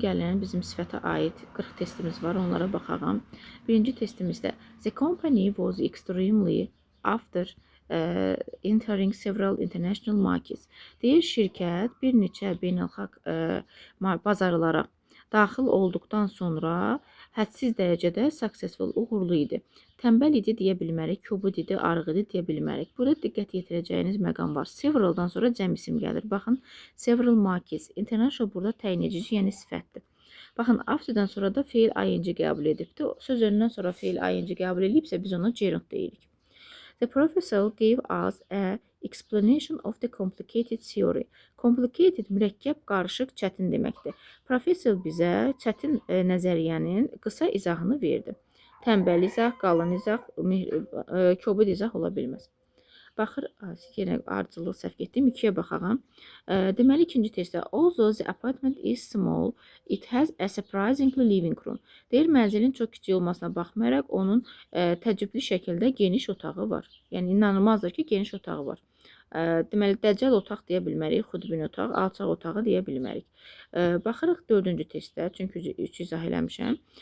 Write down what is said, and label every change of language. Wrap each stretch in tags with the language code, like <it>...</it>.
<az>Gəlin bizim sifətə aid 40 testimiz var. Onlara baxalım. Birinci testimizdə</az> <en>the company was extremely after entering several international markets.</en> <az>Deyir şirkət bir neçə beynəlxalq bazarlara daxil olduqdan sonra hədsiz dərəcədə successful, uğurlu idi. Tənbəl idi deyə bilmərik, kobud idi, arıq idi deyə bilmərik. Burada diqqət yetirəcəyiniz məqam var. Severaldan sonra cəm isim gəlir. Baxın, several markets. International burada təyin edici, yəni sifətdir. Baxın, afterdan sonra da feil ing qəbul edibdir. Söz önündən sonra feil ing qəbul edibsə biz ona gerund deyirik.</az> <en>The professor gave us a explanation of the complicated theory.</en> <az>Complicated, mürəkkəb, qarışıq, çətin deməkdir. Professor bizə çətin nəzəriyyənin qısa izahını verdi. Tənbəl izah, qalın izah, kobud izah ola bilməz. Baxır, yenə ardıcıllıq səhv getdim. 2-yə baxağım. Deməli, ikinci testdə</az> <en>although the apartment is small, it has a surprisingly living room.</en> <az>Deyir, mənzilin çox kiçik olmasına baxmayaraq, onun təəccüblü şəkildə geniş otağı var. Yəni, inanılmazdır ki, geniş otağı var. Deməli, dəcəl otaq deyə bilmərik, xudbin otaq, alçaq otağı deyə bilmərik. Baxırıq 4-cü testdə, çünki 3 izah eləmişəm.</az>